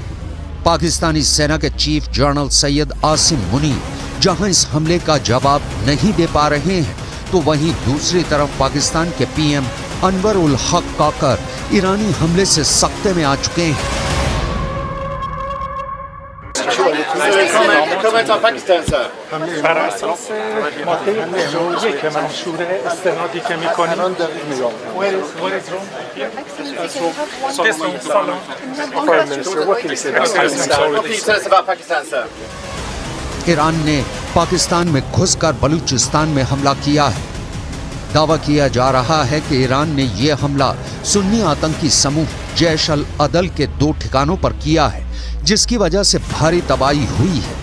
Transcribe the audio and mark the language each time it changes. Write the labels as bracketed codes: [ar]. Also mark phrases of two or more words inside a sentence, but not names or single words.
[hi] पाकिस्तानी सेना के चीफ जनरल सैयद आसिम मुनीर जहां इस हमले का जवाब नहीं दे पा रहे हैं, तो वहीं दूसरी तरफ पाकिस्तान के पीएम अनवर उल हक काकर ईरानी हमले से सख्ते में आ चुके हैं। Comment en Pakistan, sir? [fa] بر اساس ماده 51 منشور استنادی که میکنیم [hi] ईरान ने पाकिस्तान में घुसकर बलूचिस्तान में हमला किया है। दावा किया जा रहा है कि ईरान ने यह हमला सुन्नी आतंकी समूह जैश अल अदल के 2 ठिकानों पर किया है, जिसकी वजह से भारी तबाही हुई है।